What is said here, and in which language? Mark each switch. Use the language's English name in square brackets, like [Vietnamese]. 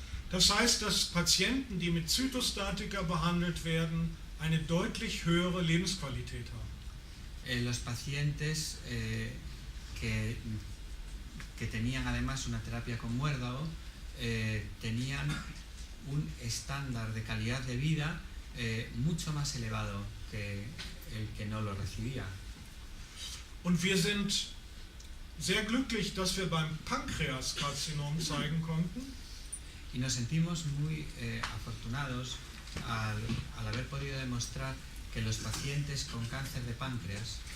[German] Das heißt, dass Patienten, die mit Zytostatika behandelt werden, eine deutlich höhere Lebensqualität haben. [Spanish] Los pacientes que tenían además una terapia con muérdago tenían un estándar de calidad de vida mucho más elevado que el que no lo recibía. [German] Und wir sind sehr glücklich, dass wir beim Pankreaskarzinom zeigen konnten, [Spanish] Y nos sentimos muy afortunados al haber podido demostrar que los pacientes con cáncer de páncreas,